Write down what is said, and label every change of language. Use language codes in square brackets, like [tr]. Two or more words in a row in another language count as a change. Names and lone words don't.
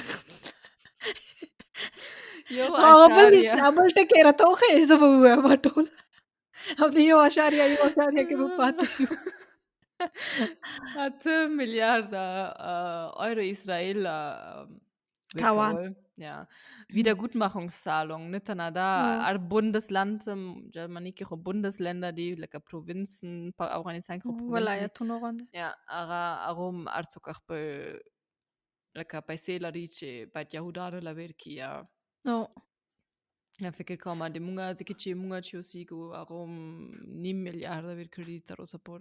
[ps] یو هغه اشاریه بل ټکی یې راته وښیه، زه به ووایم ټول. او د 1.1 کې به پاتې شو. [de] 8 Milliarden Euro Israel [ps] تاوان. ورکول. [de] Ja. Wiedergutmachungszahlung [ps] نه تنه دا هر Bundesland جرمني کې خو Bundesländer دي لکه Provinzen په افغانستان کې خو Provinzen دي. ولایتونو غوندې. Ja, هغه هم هر څوک خپل لکه پیسې لري چې باید یهودانو له ورکړي. او یا فکر کوم د مونږه ځکه چې مونږ چې اوسېږو هغه هم 1.5 میلیارده ورکړي تر اوسه پورې.